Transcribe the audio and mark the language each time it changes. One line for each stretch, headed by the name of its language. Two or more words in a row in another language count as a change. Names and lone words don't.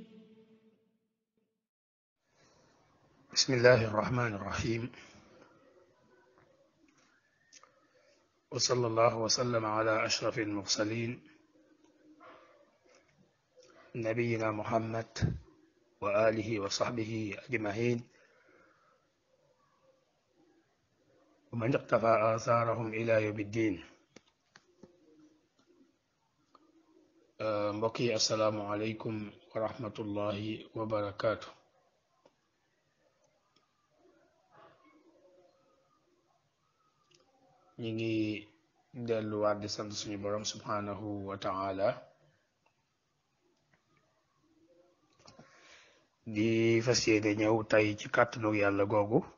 Arabic: بسم الله الرحمن الرحيم وصلى الله وسلم على أشرف المرسلين نبينا محمد وآله وصحبه أجمعين ومن اقتفى آثارهم إلى يوم الدين. mbokki السلام عليكم ورحمة الله وبركاته.
Wolof: ñi ngi delluwaat di sant suñu borom
Arabic: سبحانه وتعالى
Wolof: di fas yéene ñëw tey ci kàttanu yàlla googu